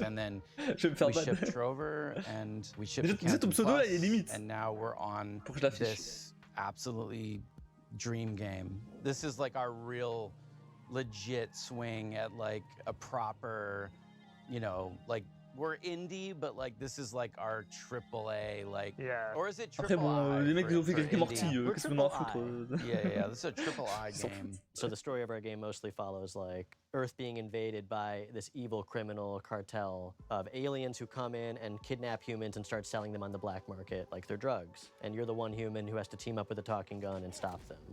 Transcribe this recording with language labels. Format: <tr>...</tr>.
<en>And then we shipped Trover, and we shipped Canton Plus, and now we're on this absolutely dream game. This is like our real legit swing at like a proper, you know, like we're indie, but like this is like our AAA, like, or is it triple I?</en> <fr>Les mecs ils ont fait quelques Morty, qu'est-ce qu'on en a à foutre?</fr> <en>Yeah, this is a triple I game. So the story of our game mostly follows like Earth being invaded by this evil criminal cartel of aliens who come in and kidnap humans and start selling them on the black market like they're drugs. And you're the one human who has to team up with a talking gun and stop them.</en>